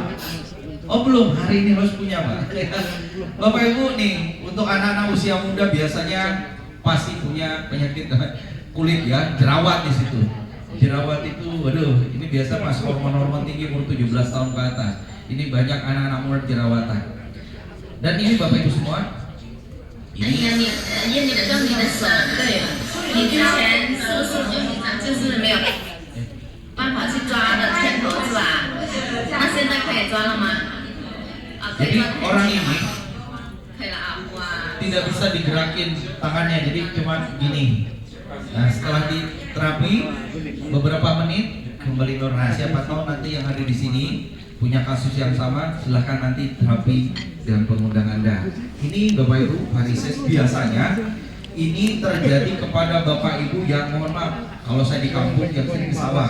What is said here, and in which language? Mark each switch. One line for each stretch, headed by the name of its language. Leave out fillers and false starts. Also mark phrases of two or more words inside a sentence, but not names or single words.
Indonesian: Oh belum, hari ini harus punya Pak. Bapak Ibu nih, untuk anak-anak usia muda biasanya pasti punya penyakit kulit ya, jerawat di situ. Jerawat itu, waduh, ini biasa pas hormon-hormon tinggi umur 17 tahun ke atas. Ini banyak anak-anak muda jerawatan. Dan ini Bapak Ibu semua, ini
Chinese: 你的用你的手，对，你之前是不是就是没有办法去抓的甜头是吧？那现在可以抓了吗？啊，可
Indonesian: jadi
Chinese: 以抓。
Indonesian: orang ini
Chinese: 可以了啊，哇！
Indonesian: tidak bisa digerakin tangannya, jadi cuma gini. Nah setelah diterapi beberapa menit kembali normal. Siapa tahu nanti yang ada di sini punya kasus yang sama, silahkan nanti terapi dengan pengundang Anda. Ini Bapak Ibu, varises biasanya ini terjadi kepada Bapak Ibu yang, mohon maaf, kalau saya di kampung yang sering ke sawah.